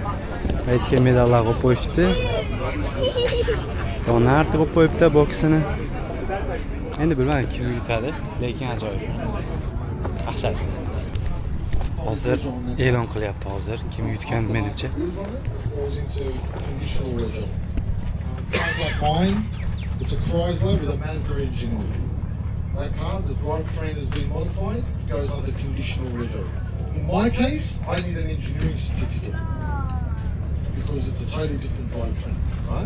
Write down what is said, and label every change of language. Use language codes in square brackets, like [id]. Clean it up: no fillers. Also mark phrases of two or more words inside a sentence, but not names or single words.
[uz] Aytga medallar qo'yib qo'yishdi. Donarti qo'yib qo'yibdi boksini. Endi bilmadim kim yutadi, lekin ajoyib. Dahshat. Hozir e'lon qilyapti hozir kim yutgan menimcha. [en] It's a Chrysler with a Mazda engine on it. That car, the drivetrain has been modified, goes under conditional rego. In my case, I need an engineering certificate because it's a totally different drivetrain, right?